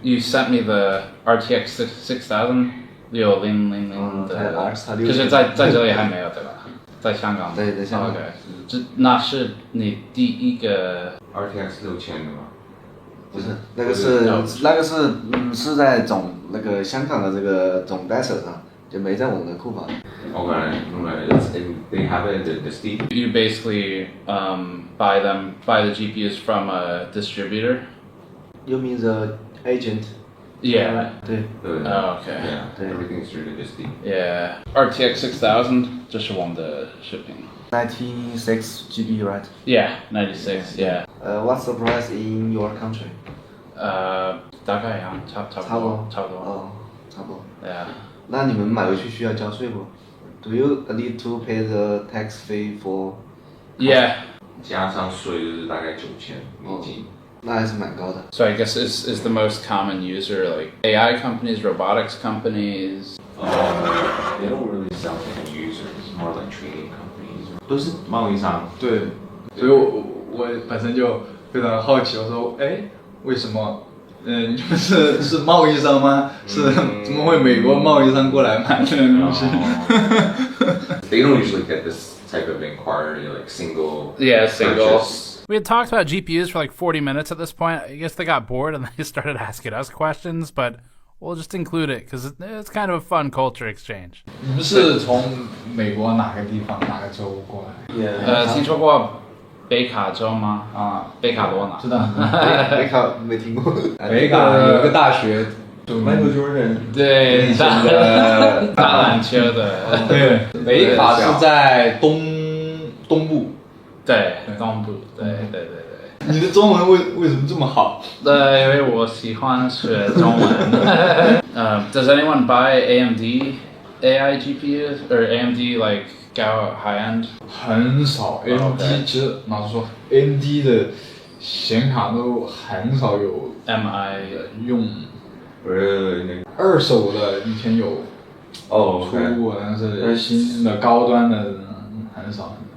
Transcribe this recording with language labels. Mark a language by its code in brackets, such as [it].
[en] You sent me the [zh] RTX 6000 6000的，可是在这里还没有对吧？在香港。对，在香港。 OK， 那是你第一个 RTX 6000的吗？不是，那个是在香港的这个总代手上，就没在我们的库房。 [en] Okay, they have it in the Steam. You basically buy the GPUs from a distributor. You mean the agent? Yeah. Oh, okay. Yeah, everything is really just Yeah. [zh] RTX 6000, 这是我们的视频。 [en] 96 GB, right? Yeah, 96. Yeah. What's the price in your country? [zh] 大概呀，差不多。哦，差不多。 [en] Yeah. [zh] 那你们买回去需要交税不 ？ [en] Do you need to pay the tax fee for? Yeah. [zh] 加上税就是大概9000美金。那还是蛮高的。 [en] So I guess is the most common user like AI companies, robotics companies? They don't really sell to end users, more like trading companies. [zh] 都是贸易商。对，所以我本身就非常好奇，我说，哎，为什么？你们是贸易商吗？是怎么会美国贸易商过来买这个东西 [en] They don't usually get this type of inquiry, like single. Yeah, single. Purchase. We had talked about GPUs for like 40 minutes at this point. I guess they got bored and they started asking us questions, but we'll just include it because it's kind of a fun culture exchange. [zh] 你们是从美国哪个地方哪个州过来？听说过北卡州吗？啊，北卡罗纳。知道。北卡没听过。北卡有一个大学。 [en] Michael Jordan [zh] 对，打篮球的。对，北卡是在东部。对，东部。对。你的中文为什么这么好？因为我喜欢学中文。 [en] Does anyone buy AMD AI GPUs or AMD like go high end? [zh] 很少 ，AMD 其实老实说 ，AMD 的显卡都很少有 MI 用。二手的以前有出过，但是新的高端的很少。